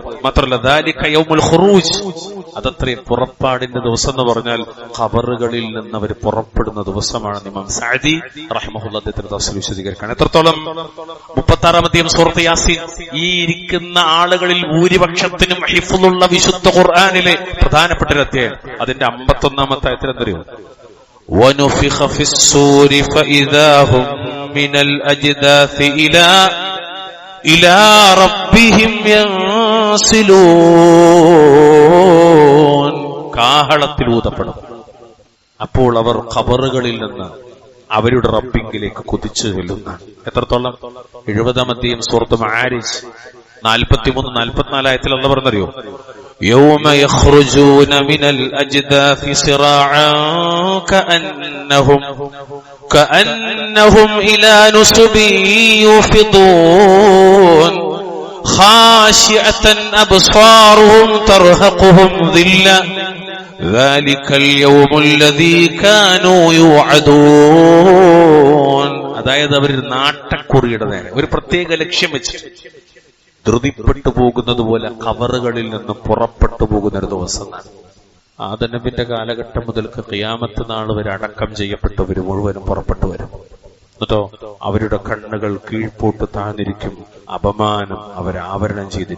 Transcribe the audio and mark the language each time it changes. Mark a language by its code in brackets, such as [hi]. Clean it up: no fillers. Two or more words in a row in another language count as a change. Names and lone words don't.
[ml] മാത്രമല്ല, [ar] ذلك يوم الخروج, [ml] അതത്രയും പുറപ്പാടിന്റെ ദിവസം എന്ന് പറഞ്ഞാൽ ഖബറുകളിൽ നിന്ന് അവർ പുറപ്പെടുന്ന ദിവസമാണ്. ഇമാം സഅദി റഹിമഹുല്ലാഹ് അദ്ദേഹത്തിന്റെ തഫ്സീർ വിശദീകരിക്കുകയാണ്. എത്രത്തോളം 36-ാം അധ്യായം സൂറത്ത് യാസീൻ. ഈ ഇരിക്കുന്ന ആളുകളിൽ ഭൂരിപക്ഷത്തിനും ഹിഫ്ളുള്ള വിശുദ്ധ ഖുർആനിലെ പ്രധാനപ്പെട്ട ഒരു അധ്യായം. അതിന്റെ 51-ാമത്തെ ആയത്തിൽ എന്തറിയോ, [ar] وَنُفِخَ فِي الصُّورِ فَإِذَا هُمْ مِنَ الْأَجْدَاثِ إِلَى رَبِّهِمْ يَنْسِلُونَ. [ml] കാഹളത്തിൽ ഊതപ്പെടും. അപ്പോൾ അവർ ഖബറുകളിൽ നിന്ന് അവരുടെ റബ്ബിങ്കിലേക്ക് കുതിച്ചു ചെല്ലുന്നതാണ്. എത്രത്തോളം? 70-ാം അധ്യായം സൂറത്ത് മആരിജ് 43-44 ആയത്തിൽ അല്ലാഹു പറഞ്ഞറിയോ, [ar] يوم يخرجون من الأجداث سراعا كأنهم إلى نصب يوفضون خاشعة أبصارهم ترهقهم ذلة ذلك اليوم الذي كانوا يوعدون. [ml] അതായത് അവർ നാട്ടക്കുറിയുടെ നേരെ ഒരു പ്രത്യേക ലക്ഷ്യം വെച്ചിട്ട് ധൃതിപ്പെട്ടു പോകുന്നത് പോലെ ഖബറുകളിൽ നിന്ന് പുറപ്പെട്ടു പോകുന്ന ഒരു ദിവസമാണ്. ആദം നബിന്റെ കാലഘട്ടം മുതൽക്ക് ഖിയാമത്ത് നാൾ വരെ അടക്കം ചെയ്യപ്പെട്ടവർ മുഴുവനും പുറപ്പെട്ടു വരും. എന്നിട്ടോ അവരുടെ കണ്ണുകൾ കീഴ്പോട്ട് താഴ്ന്നിരിക്കും, അപമാനം അവരാവരണം ചെയ്തിരിക്കും.